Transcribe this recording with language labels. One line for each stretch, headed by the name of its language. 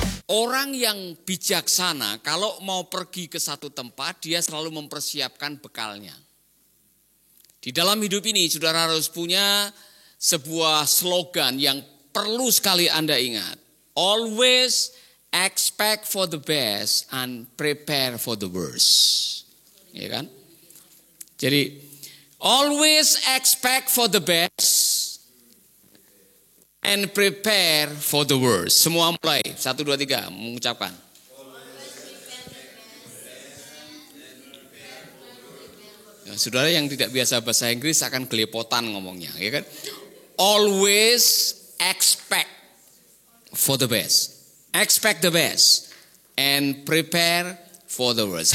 Indonesian: Orang yang bijaksana kalau mau pergi ke satu tempat, dia selalu mempersiapkan bekalnya. Di dalam hidup ini saudara harus punya sebuah slogan yang perlu sekali Anda ingat.
English: Always expect for the best and prepare for the worst.
Indonesian: Ya kan?
English: Jadi always expect for the best and prepare for the worst.
Indonesian: Semua mulai. 1, 2, 3 mengucapkan. Ya, saudara yang tidak biasa bahasa Inggris akan gelepotan ngomongnya, ya kan?
English: Always expect for the best. Expect the best and prepare for the worst.